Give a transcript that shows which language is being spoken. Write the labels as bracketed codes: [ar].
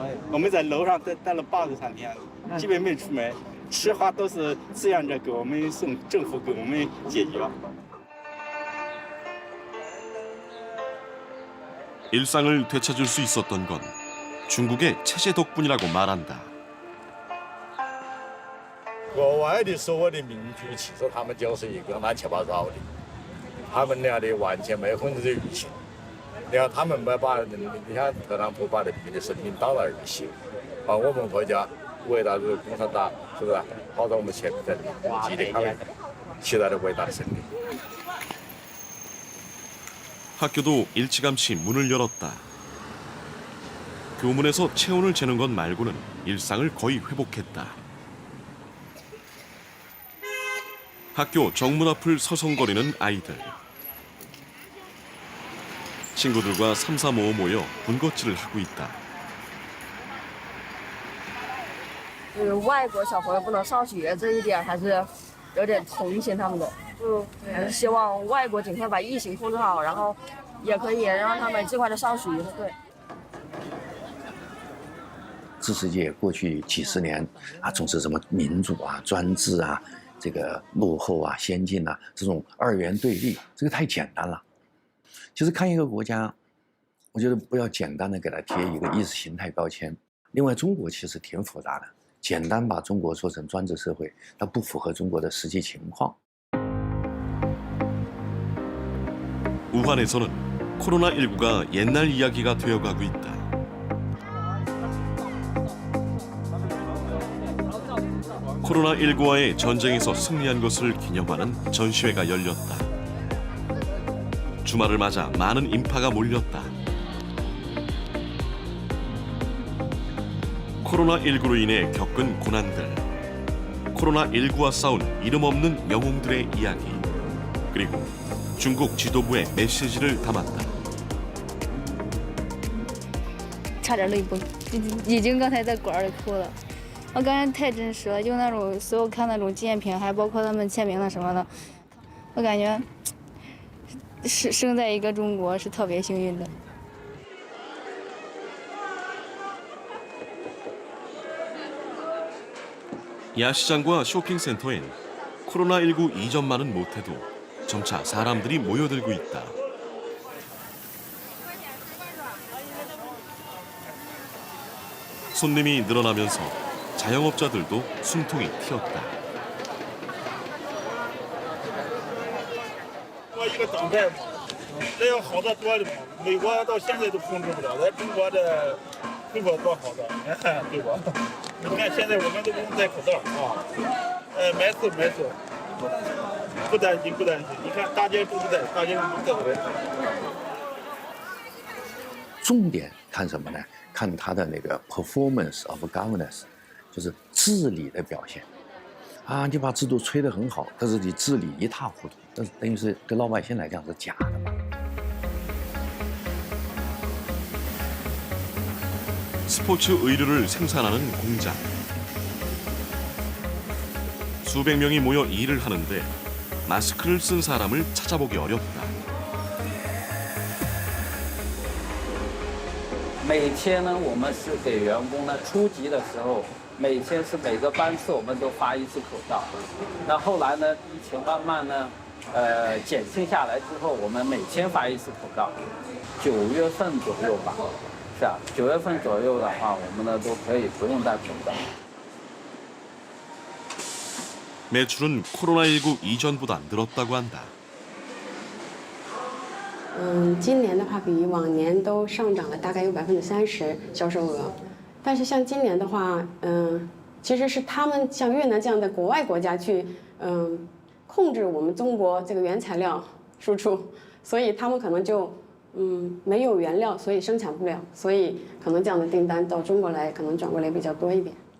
[zh] 我们在楼上待了83天，基本没出门，吃喝都是志愿者给我们送，政府给我们解决。 [ko] 일상을 되찾을 수 있었던 건 중국의 체제 덕분이라고 말한다. [zh] 国外的所有的民族，其实他们就是一个乱七八糟的，他们俩的完全没控制舆情。你看他们没把，你看特朗普把人民的生命当了儿戏，把我们国家伟大的共产党是不是跑到我们前面在激励他们期待的伟大的胜利。 [ko] 학교도 일찌감치 문을 열었다. 교문에서 체온을 재는 것 말고는 일상을 거의 회복했다. 학교 정문 앞을 서성거리는 아이들. 친구들과 삼삼오오 모여 군것질을 하고 있다. [zh] 外国小朋友不能上学这一点还是有点同情他们的。还是希望外国尽快把疫情控制好，然后也可以让他们尽快的上学。对。自世界过去几十年啊，总是什么民主啊、专制啊、这个落后啊、先进啊这种二元对立，这个太简单了。其实看一个国家，我觉得不要简单的给它贴一个意识形态标签。另外，中国其实挺复杂的，简单把中国说成专制社会，它不符合中国的实际情况。 [ko] 우한에서는 코로나19가 옛날 이야기가 되어가고 있다. 코로나19와의 전쟁에서 승리한 것을 기념하는 전시회가 열렸다. 주말을 맞아 많은 인파가 몰렸다. 코로나19로 인해 겪은 고난들, 코로나19와 싸운 이름 없는 영웅들의 이야기, 그리고 중국 지도부의 메시지를 담았다. [zh] 差点泪崩，已经刚才在馆里哭了。我感觉太真实了，就那种所有看那种纪念品，还包括他们签名的什么的，我感觉生在一个中国是特别幸运的。 [ko] 야시장과 쇼핑센터엔 코로나19 이전만은 못해도 점차 사람들이 모여들고 있다. 손님이 늘어나면서 자영업자들도 숨통이 틔었다. [zh] 一个党派嘛，这要好的多的嘛。美国到现在都控制不了，咱中国多好的，对吧？你看现在我们都不用戴口罩啊，买手，不担心。你看大街都不戴，大街上都戴口罩。重点看什么呢？看他的那个 [en] performance of governance， [zh] 就是治理的表现。啊，你把制度吹得很好，但是你治理一塌糊涂，但是等于是对老百姓来讲是假的嘛。 [ko] 스포츠 의류를 생산하는 공장. 수백 명이 모여 일을 하는데 마스크를 쓴 사람을 찾아보기 어렵다. [zh] 每天呢，我们是给员工呢初级的时候，每天是每个班次我们都发1次口罩。那后来呢，疫情慢慢呢，减轻下来之后，我们每天发1次口罩。 9月份左右吧。是啊，9月份左右的话，我们呢都可以不用戴口罩。 [ko] 매출은 코로나19 이전보다 늘었다고 한다. [zh] 今年的话比往年都上涨了大概有30%销售额，但是像今年的话，其实是他们像越南这样的国外国家去控制我们中国这个原材料输出，所以他们可能就没有原料，所以生产不了，所以可能这样的订单到中国来可能转过来比较多一点。